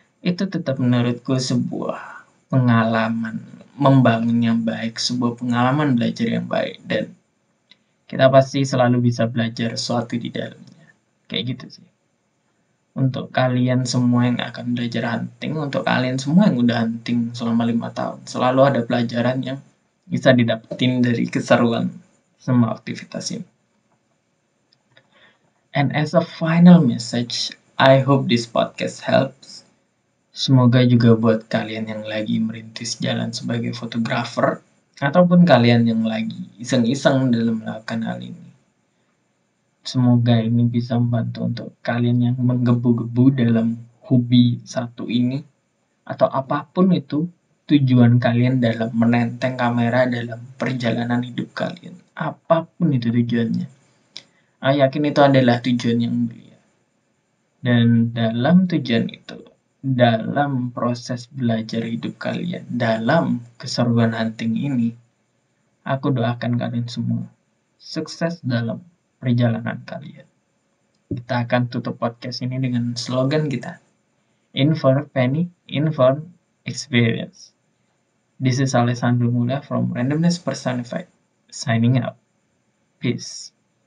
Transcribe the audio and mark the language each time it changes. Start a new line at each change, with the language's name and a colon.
Indonesian: Itu tetap menurutku sebuah pengalaman membangun yang baik, sebuah pengalaman belajar yang baik, dan kita pasti selalu bisa belajar sesuatu di dalamnya. Kayak gitu sih. Untuk kalian semua yang akan belajar hunting, untuk kalian semua yang udah hunting selama 5 tahun, selalu ada pelajaran yang bisa didapetin dari keseruan semua aktivitas ini.
English: And as a final message, I hope this podcast helps.
Indonesian: Semoga juga buat kalian yang lagi merintis jalan sebagai fotografer, ataupun kalian yang lagi iseng-iseng dalam melakukan hal ini. Semoga ini bisa membantu untuk kalian yang menggebu-gebu dalam hobi satu ini, atau apapun itu tujuan kalian dalam menenteng kamera dalam perjalanan hidup kalian. Apapun itu tujuannya. Aku yakin itu adalah tujuan yang mulia. Dan dalam tujuan itu, dalam proses belajar hidup kalian, dalam keseruan hunting ini, aku doakan kalian semua sukses dalam perjalanan kalian. Kita akan tutup podcast ini dengan slogan kita.
English: Inform Penny, Inform Experience. This is Alessandro Mula from Randomness Personified, signing out. Peace.